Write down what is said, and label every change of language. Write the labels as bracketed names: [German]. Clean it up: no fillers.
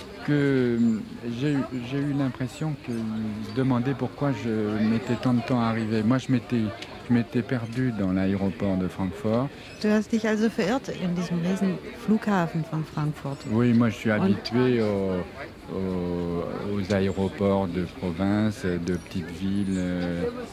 [French] J'ai eu l'impression qu'ils demandaient pourquoi je mettais tant de temps à arriver. Moi, je m'étais perdu dans l'aéroport de Francfort. [German] Du hast dich also verirrt in diesem riesen Flughafen von Frankfurt. [French] Oui, moi, je suis habitué aux aéroports de province, de petites villes.